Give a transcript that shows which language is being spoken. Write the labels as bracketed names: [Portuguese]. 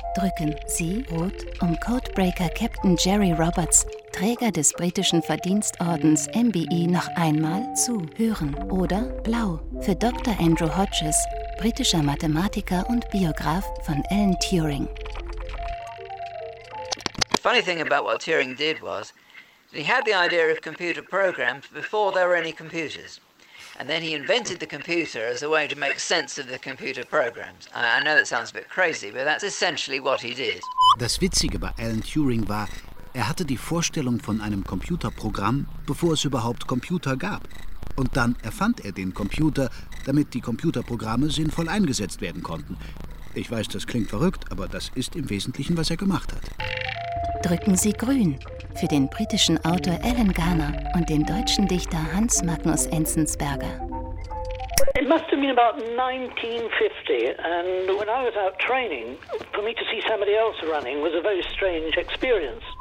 [German] Drücken Sie rot, um Codebreaker Captain Jerry Roberts, Träger des britischen Verdienstordens MBE, noch einmal zu hören. Oder blau, für Dr. Andrew Hodges, britischer Mathematiker und Biograf von Alan Turing. [English] Funny thing about what Turing did was, he had the idea of computer programs before there were any computers. And then he invented the computer as a way to make sense of the computer programs. I know that sounds a bit crazy, but that's essentially what he did. [German] Das Witzige bei Alan Turing war, er hatte die Vorstellung von einem Computerprogramm, bevor es überhaupt Computer gab. Und dann erfand er den Computer, damit die Computerprogramme sinnvoll eingesetzt werden konnten. Ich weiß, das klingt verrückt, aber das ist im Wesentlichen, was er gemacht hat. Drücken Sie grün für den britischen Autor Alan Garner und den deutschen Dichter Hans Magnus Enzensberger. [English] It must have been about 1950, and when I was out training, for me to see somebody else running was a very strange experience.